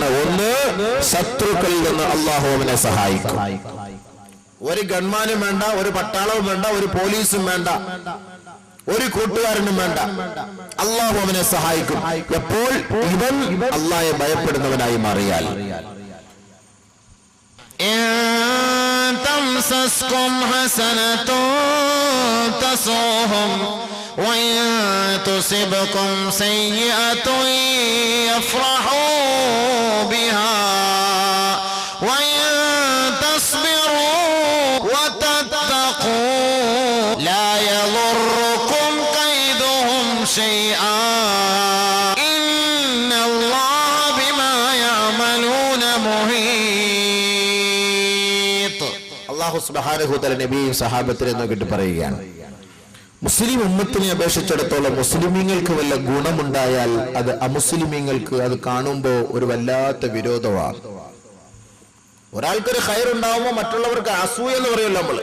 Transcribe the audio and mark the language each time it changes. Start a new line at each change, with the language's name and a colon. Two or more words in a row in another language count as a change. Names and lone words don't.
Malayalam: ഒന്ന്, ശത്രുക്കളിൽ നിന്ന് അല്ലാഹു അവനെ സഹായിക്കും. ഒരു ഗൺമാനും വേണ്ട, ഒരു പട്ടാളവും വേണ്ട, ഒരു പോലീസും വേണ്ട, ഒരു കൂട്ടുകാരനും വേണ്ട, അല്ലാഹു അവനെ സഹായിക്കും. എപ്പോൾ? ഇവൻ അല്ലാഹയെ ഭയപ്പെടുന്നവനായി മാറിയാൽ.
Arabic: تمسسكم حسنة تسؤهم وإن تصبكم سيئة يفرحوا بها وإن تصبروا وتتقوا لا يضركم كيدهم شيئا إن الله بما يعملون محيط. الله سبحانه وتعالى
Malayalam: നബിയും സഹാബത്തിനെ നോക്കിയിട്ട് പറയുകയാണ്, മുസ്ലിം ഉമ്മത്തിനെ അപേക്ഷിച്ചിടത്തോളം മുസ്ലിമീങ്ങൾക്ക് വല്ല ഗുണമുണ്ടായാൽ അത് അമുസ്ലിമീങ്ങൾക്ക് അത് കാണുമ്പോ ഒരു വല്ലാത്ത വിരോധമാണ്. ഒരാൾക്കൊരു ഖൈറുണ്ടാവുമ്പോ മറ്റുള്ളവർക്ക് അസൂയ എന്ന് പറയുമല്ലോ നമ്മൾ.